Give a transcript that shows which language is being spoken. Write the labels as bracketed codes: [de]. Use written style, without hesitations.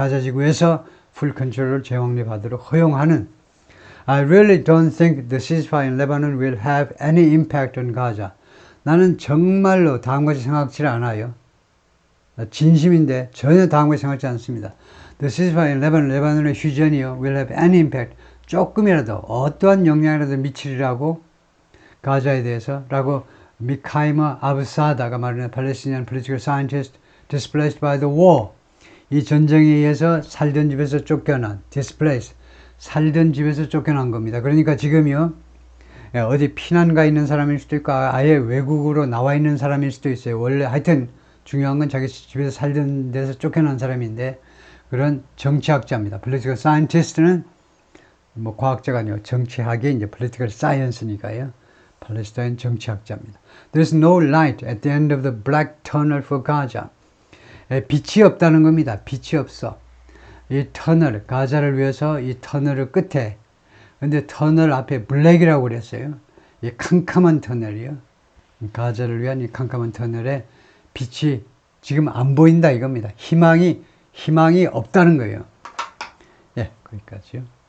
[ko] 가자 지구에서 풀 컨트롤을 재확립하도록 허용하는. [en] I really don't think the ceasefire in Lebanon will have any impact on Gaza. [ko] 나는 정말로 다음같이 생각지 않아요. 진심인데 전혀 다음같이 생각지 않습니다. [en] The ceasefire in Lebanon, [ko] 레바논의 휴전이요, [en] will have any impact. [ko] 조금이라도 어떠한 영향이라도 미치리라고 가자에 대해서 라고 미카이마 아브사다가 말하는 팔레스티니안 [en] political scientist displaced by the war. [ko] 이 전쟁에 의해서 살던 집에서 쫓겨난, displaced, 살던 집에서 쫓겨난 겁니다. 그러니까 지금요, 어디 피난가 있는 사람일 수도 있고 아예 외국으로 나와 있는 사람일 수도 있어요. 원래 하여튼 중요한 건 자기 집에서 살던 데서 쫓겨난 사람인데, 그런 정치학자입니다. political scientist는 과학자가 아니고 정치학이 이제 political science니까요. 팔레스타인 정치학자입니다. [en] There's no light at the end of the black tunnel for Gaza. [ko] 빛이 없다는 겁니다. 빛이 없어. 이 터널, 가자를 위해서 이 터널 끝에, 근데 터널 앞에 블랙이라고 그랬어요. 이 캄캄한 터널이요. 가자를 위한 이 캄캄한 터널에 빛이 지금 안 보인다 이겁니다. 희망이 없다는 거예요. 예, 거기까지요.